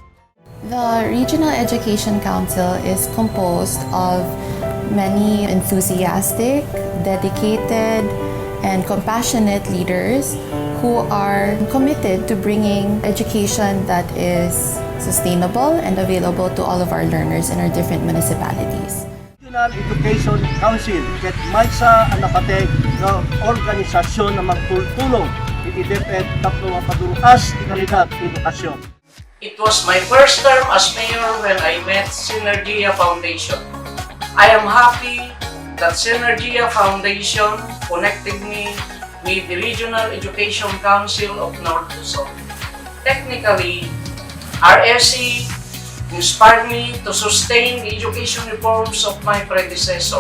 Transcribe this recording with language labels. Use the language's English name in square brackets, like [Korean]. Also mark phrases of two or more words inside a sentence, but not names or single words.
[English] The Regional Education Council is composed of many enthusiastic, dedicated, and compassionate leaders who are committed to bringing education that is sustainable and available to all of our learners in our different municipalities. [Iloko] Regional Education Council ket maysa ang napateg nga organisasyon na magtulong itidepet tapno mapaduruas ti kalidad edukasyon. [English] It was my first term as mayor when I met Synergia Foundation. I am happy that Synergia Foundation connected me with the Regional Education Council of North Luzon. Technically, RSC inspired me to sustain the education reforms of my predecessor.